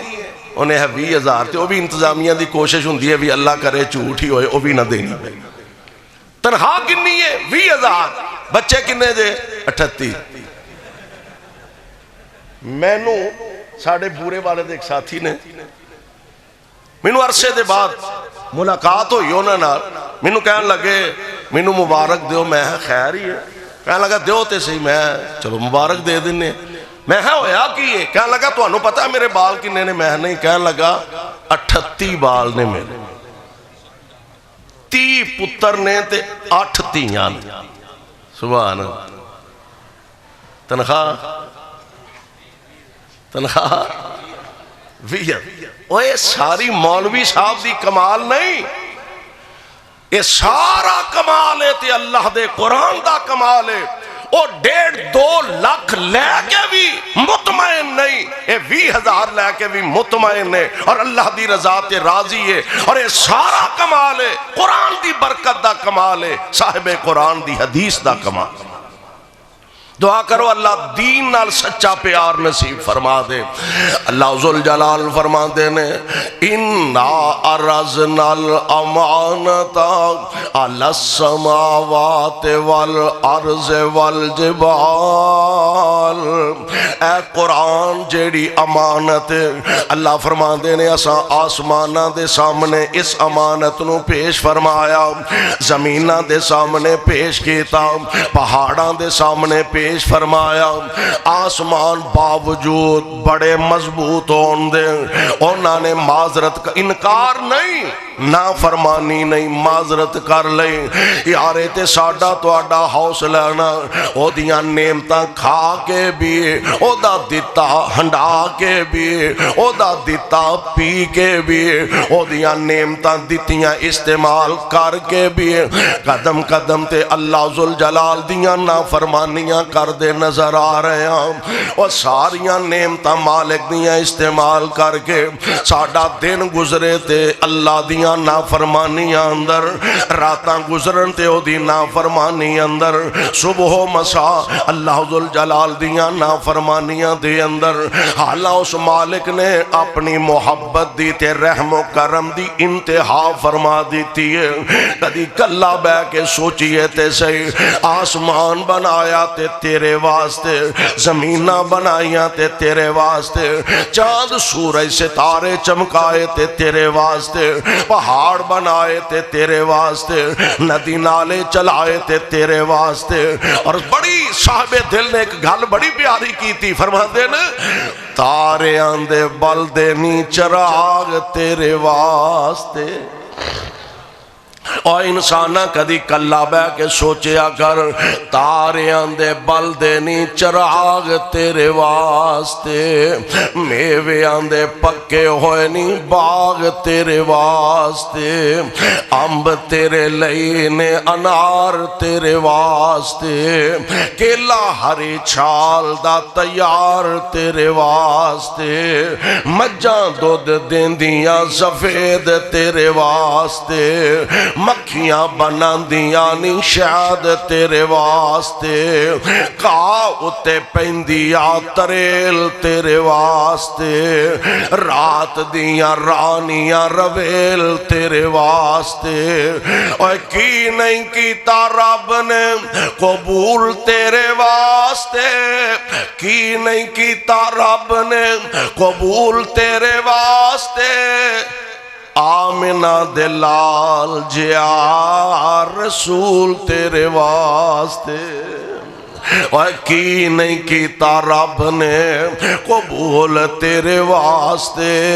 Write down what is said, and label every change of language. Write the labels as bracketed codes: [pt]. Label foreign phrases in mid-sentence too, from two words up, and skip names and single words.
[pa] انہیں ہے 20,000 تے وہ بھی انتظامیہ دی کوشش ہوندی ہے بھی اللہ کرے جھوٹ ہی ہوئے وہ بھی نہ دینی۔ تنخواہ کنی ہے؟ 20,000۔ بچے کنے جے؟ 38۔ میں نو ساڑھے بورے والے دے ایک ساتھی نے مینو عرصے دے بعد ملاقات ہوئی ہونا نال، مینو کہنے لگے مینو مبارک دیو۔ میں خیر ہی ہے، کہنے لگا دیو تے صحیح، میں چلو مبارک دے دینے۔ میں ہویا کی ہے؟ کہنے لگا تو انہوں پتہ ہے میرے بال کنے نے؟ میں نہیں۔ کہنے لگا 38 بال نے میرے، 30 پتر نے تے 8 تیاں نے۔ [ar] سبحان اللہ۔ تنخواہ 20۔ [pa] اوہ ساری مولوی صاحب دی کمال نہیں، یہ سارا کمال ہے تے اللہ دے قرآن دا کمال ہے۔ وہ 1.5-2 لاکھ لے کے بھی مطمئن نہیں، یہ 20,000 لے کے بھی مطمئن ہے اور اللہ دی رضا تے راضی ہے۔ اور یہ سارا کمال ہے قرآن دی برکت دا کمال ہے، صاحب قرآن دی حدیث دا کمال۔ دعا کرو اللہ دین نال سچا پیار نصیب فرما دے۔ اللہ ذوالجلال فرما دے نے [ar] اِنَّا عَرَضْنَا الْأَمَانَةَ عَلَى السَّمَاوَاتِ وَالْأَرْضِ وَالْجِبَالِ [pa] جلال اے قرآن جیڑی امانت اللہ فرماندے نے اساں آسماناں دے سامنے اس امانت نو پیش فرمایا زمیناں دے سامنے پیش کیتا پہاڑاں دے سامنے پیش فرمایا آسمان باوجود بڑے مضبوط ہون دے انہاں نے معذرت کا انکار نہیں نافرمانی نہیں معذرت کر لیں یارے تے ساڈا تواڈا حوصلہ نا او دیاں نعمتاں کھا کے بھی او دا دتا ہنڈا کے بھی او دا دتا پی کے بھی او دیاں نعمتاں دتیاں استعمال کر کے بھی قدم قدم تے اللہ ذوالجلال دیاں نافرمانیاں کر دے نظر آ رہے ہیں او ساریاں نعمتاں مالک دیاں استعمال کر کے ساڈا دن گزرے تے اللہ دیاں نافرمانیاں اندر راتاں گزرن تے او دی نافرمانی اندر صبح و مساء اللہ ذوالجلال دیاں نافرمانیاں دے اندر حالا اس مالک نے اپنی محبت دی تے رحم و کرم دی انتہا فرما دیتی ہے کدی کلا بے کے سوچئے تے صحیح آسمان بنایا تے تیرے واسطے زمینہ بنائیاں تے تیرے واسطے چاند سورج ستارے چمکائے تے تیرے واسطے پہاڑ بنائے تے تیرے واسطے ندی نالے چلائے تے تیرے واسطے اور بڑی صاحب دل نے ایک گل بڑی پیاری کی تھی فرماتے نا تارے آندے بل دے نی چراغ تیرے واسطے اور انسانہ کدی کلا بے کے سوچیا کر تارے آندے بل دے نی چراغ تیرے واسطے میوے آندے پکے ہوئے نی باغ تیرے واسطے امب تیرے لینے انار تیرے واسطے کیلا ہری چھال دا تیار تیرے واسطے مجھاں دودھ دیندیاں سفید تیرے واسطے مکھیاں بناندیاں نی شاد تیرے واسطے کاؤ اتے پہندیا تریل تیرے واسطے رات دیاں رانیاں رویل تیرے واسطے اور کی نہیں کیتا رب نے قبول تیرے واسطے کی نہیں کیتا رب نے قبول تیرے واسطے آمنہ دلال جیا رسول تیرے واسطے اور کی نہیں کیتا رب نے قبول تیرے واسطے